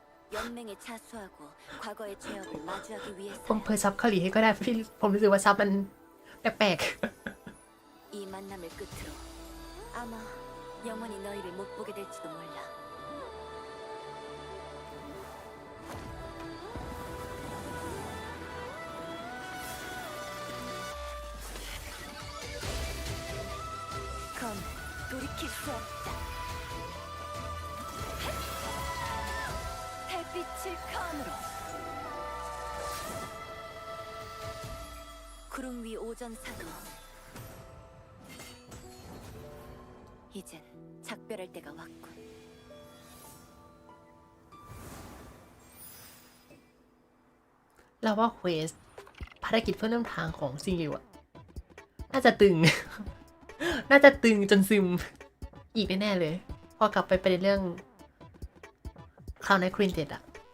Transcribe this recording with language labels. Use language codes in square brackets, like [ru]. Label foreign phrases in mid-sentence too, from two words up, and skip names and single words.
[ko] 연맹에 자수하고 과거의 죄업을 마주하기 [th] ผม [ko] 위해서 [th] เผยซับเกาหลีให้ก็ได้พี่ผมรู้สึกว่าซับมันแปลก [ko] 이 만남을 끝으로 아마 영원히 너희를 못 보게 될지도 몰라. 검 돌이킬 수 없다. 햇빛을 검으로. 구름 위 오전 사도. 이젠 작별할 때가 왔군. [th] เราว่าเควสภารกิจเพื่อเริ่มทางของซิงเกิลอะน่าจะตึง น่าจะตึงจนซึมอีกแน่ๆเลย พอกลับไปประเด็นเรื่องคราวในครีนเจ็ดอะ